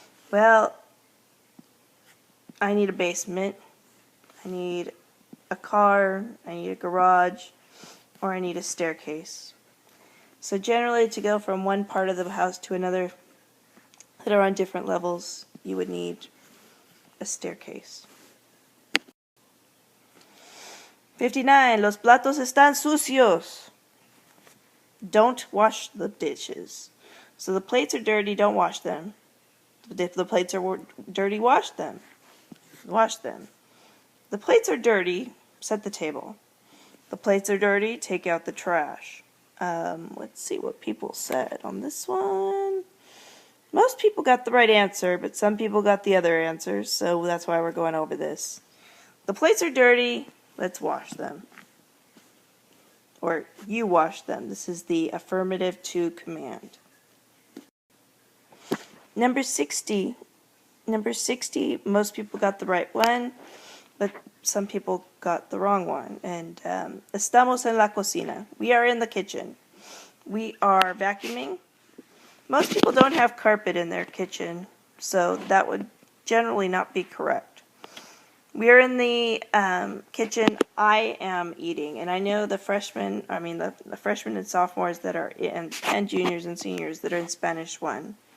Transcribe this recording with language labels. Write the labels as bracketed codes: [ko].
[en] Well, I need a basement, I need a car, I need a garage, or I need a staircase. So generally, to go from one part of the house to another that are on different levels, you would need a staircase. 59. [es] Los platos están sucios. [en] Don't wash the dishes. So the plates are dirty, don't wash them. If the plates are dirty, wash them. Wash them. The plates are dirty, set the table. The plates are dirty, take out the trash. Let's see what people said on this one. Most people got the right answer, but some people got the other answers, so that's why we're going over this. The plates are dirty, let's wash them. Or you wash them. This is the affirmative to command. Number 60. Number 60, most people got the right one, but some people got the wrong one. And [es] estamos en la cocina. [en] We are in the kitchen. We are vacuuming. Most people don't have carpet in their kitchen, so that would generally not be correct. We are in the kitchen. I am eating, and I know the freshmen and sophomores that are and juniors and seniors that are in Spanish 1.